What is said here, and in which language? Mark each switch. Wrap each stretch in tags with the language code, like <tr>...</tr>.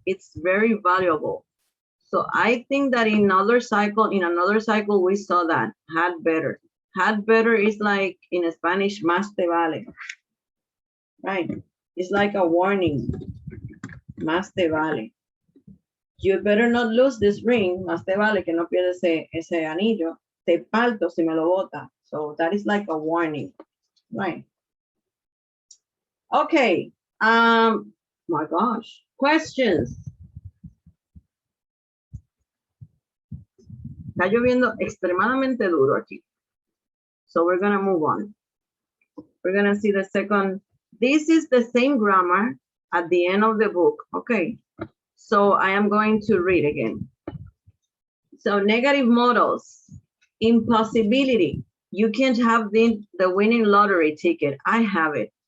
<en>It's very valuable. So I think that in another cycle, we saw that had better. Had better is like in Spanish,</en> <es>más te vale.</es> <en>Right? It's like a warning.</en> <es>Más te vale.</es> <en>You better not lose this ring.</en> <es>Más te vale que no pierdas ese anillo. Te parto si me lo bota.</es> <en>So that is like a warning. Right? Okay. My gosh. Questions.</en> <es>Está lloviendo extremadamente duro aquí.</es> <en>So we're gonna move on. We're gonna see the second. This is the same grammar at the end of the book. Okay. So I am going to read again. So negative modals. Impossibility. You can't have the winning lottery ticket. I have it.</en>